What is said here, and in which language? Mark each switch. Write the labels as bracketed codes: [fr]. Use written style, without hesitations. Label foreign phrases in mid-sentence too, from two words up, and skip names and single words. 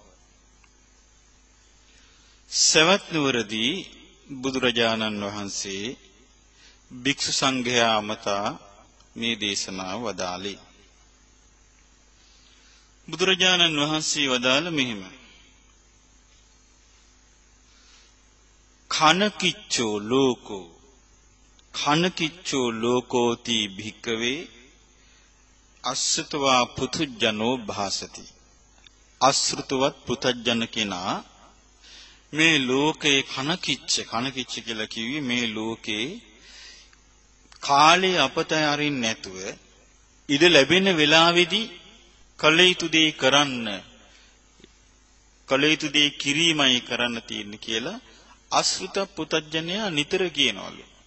[si] සවැත් නුවරදී බුදුරජාණන් වහන්සේ භික්ෂු සංඝයා අමතා මේ දේශනාව වදාළේ. බුදුරජාණන් වහන්සේ වදාළ මෙහිම: [pi] කනකිච්චෝ ලෝකෝ කනකිච්චෝ ලෝකෝති භික්කවේ අස්සතවා පුතුජනෝ භාසති. [si] අසෘතවත් පුතජන කෙනා මේ ලෝකේ කනකිච්ච කියලා කිව්වේ මේ ලෝකේ කාලේ අපතේ අරින්න නැතුව ඉඩ ලැබෙන වෙලාවේදී කල යුතු දේ කරන්න, කල යුතු දේ කිරීමයි කරන්න තියෙන්නේ කියලා අසෘත පුතජනයා නිතර කියනවලු.